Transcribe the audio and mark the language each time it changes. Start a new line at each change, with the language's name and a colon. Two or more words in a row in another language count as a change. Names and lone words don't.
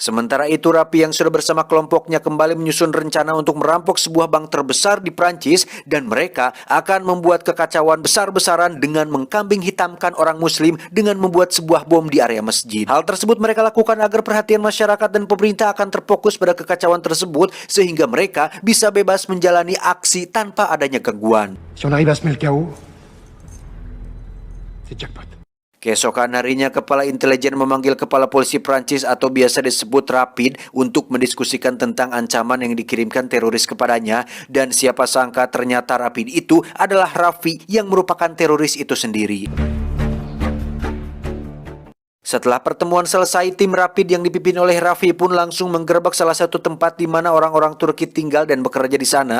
Indonesian: Sementara itu, Rafi yang sudah bersama kelompoknya kembali menyusun rencana untuk merampok sebuah bank terbesar di Prancis dan mereka akan membuat kekacauan besar-besaran dengan mengkambing hitamkan orang muslim dengan membuat sebuah bom di area masjid. Hal tersebut mereka lakukan agar perhatian masyarakat dan pemerintah akan terfokus pada kekacauan tersebut sehingga mereka bisa bebas menjalani aksi tanpa adanya gangguan.
French: Si on arrive à semer le chaos, c'est jackpot.
Indonesian: Keesokan harinya, Kepala Intelijen memanggil Kepala Polisi Prancis atau biasa disebut Rapid untuk mendiskusikan tentang ancaman yang dikirimkan teroris kepadanya dan siapa sangka ternyata Rapid itu adalah Rafi yang merupakan teroris itu sendiri. Setelah pertemuan selesai, tim Rapid yang dipimpin oleh Rafi pun langsung menggerebek salah satu tempat di mana orang-orang Turki tinggal dan bekerja di sana.